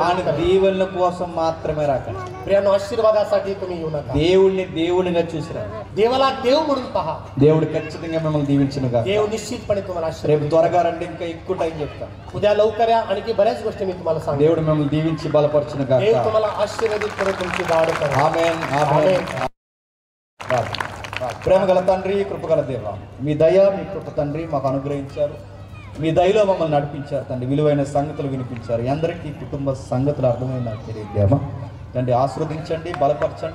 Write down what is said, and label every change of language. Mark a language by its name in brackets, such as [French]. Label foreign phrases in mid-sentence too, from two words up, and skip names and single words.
[Telugu] కానీ [Marathi] करेल. [Telugu] దీవెనల కోసం మాత్రమే రాకండి. [Marathi] प्रियानो, आशीर्वादासाठी तुम्ही येऊ नका. [Telugu] దేవుణ్ణి దేవునిగా చూసిరండి. [Marathi] देवाला देव म्हणून पहा. [Telugu] దేవుడు ఖచ్చితంగా మిమ్మల్ని దీవించునుగా. [Marathi] देव निश्चितपणे तुम्हाला [Telugu] రేపు [Marathi] आशीर्वाद [Telugu] త్వరగా రండి, ఇంకా ఎక్కువ టైం చెప్తాను. [Marathi] उद्या लवकर या. आणखी बऱ्याच गोष्टी मी तुम्हाला सांगतो. [Telugu] దేవుడు మిమ్మల్ని దీవించి బలపరచునుగా. [Marathi] देव तुम्हाला आशीर्वादित करून तुमची वाढ करेल. [Telugu] ఆమేన్, ఆమేన్. ప్రేమగల తండ్రి, కృపగల దేవ, మీ దయ మీ కృప తండ్రి మాకు అనుగ్రహించారు. మీ దయలో మమ్మల్ని నడిపించారు తండ్రి. విలువైన సంగతులు వినిపించారు. అందరికీ కుటుంబ సంగతులు అర్థమైన నాకు తెలియదేమా తండ్రి. ఆశీర్వదించండి, బలపరచండి.